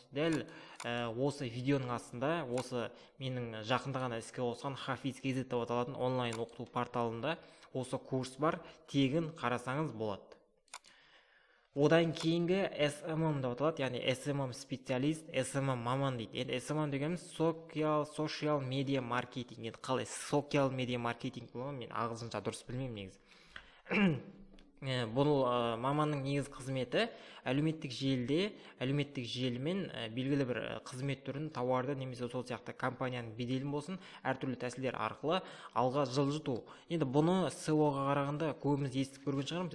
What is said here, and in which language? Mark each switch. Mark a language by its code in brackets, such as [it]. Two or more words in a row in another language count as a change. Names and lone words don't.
[kk] Дәл осы видеоның астында, осы менің жақында ғана іске қосқан Hafiz.kz деп аталатын онлайн оқыту порталында осы курс бар, тегін қарасаңыз болады. Одан кейінгі SMM деп аталады, яғни SMM специалист, SMM маман дейді. Енді SMM дегеніміз [en] social media marketing. [kk] Енді қалай [en] social media marketing [kk] болған, мен ағылшынша дұрыс білмеймін негізі. бұл маманның негізгі қызметі әлеуметтік желімен белгілі бір қызмет түрін, тауарды немесе сол сияқты компанияның беделін болсын әртүрлі тәсілдер арқылы алға жылжыту. Енді бұны SEO-ға қарағанда көбіміз естіп көрген шығармыз.